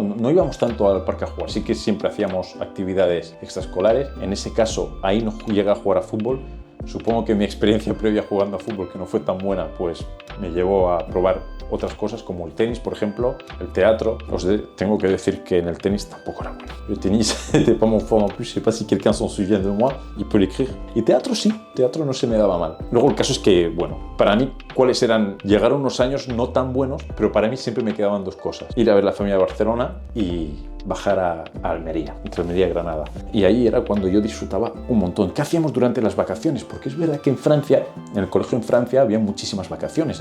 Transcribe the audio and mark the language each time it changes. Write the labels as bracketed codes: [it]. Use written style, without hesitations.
[es] No íbamos tanto al parque a jugar, sí que siempre hacíamos actividades extraescolares. En ese caso, ahí no llegué a jugar a fútbol. Supongo que mi experiencia previa jugando a fútbol, que no fue tan buena, pues me llevó a probar otras cosas como el tenis, por ejemplo, el teatro. Tengo que decir que en el tenis tampoco era bueno. El tenis [fr] n'était pas mon fort non plus, je sais pas si quelqu'un s'en souvient de moi, il peut l'écrire. [es] Y teatro sí, teatro no se me daba mal. Luego el caso es que, bueno, para mí, llegaron unos años no tan buenos, pero para mí siempre me quedaban 2 cosas. Ir a ver la familia de Barcelona y bajar a Almería, entre Almería y Granada. Y ahí era cuando yo disfrutaba un montón. ¿Qué hacíamos durante las vacaciones? Porque es verdad que en Francia, en el colegio en Francia, había muchísimas vacaciones.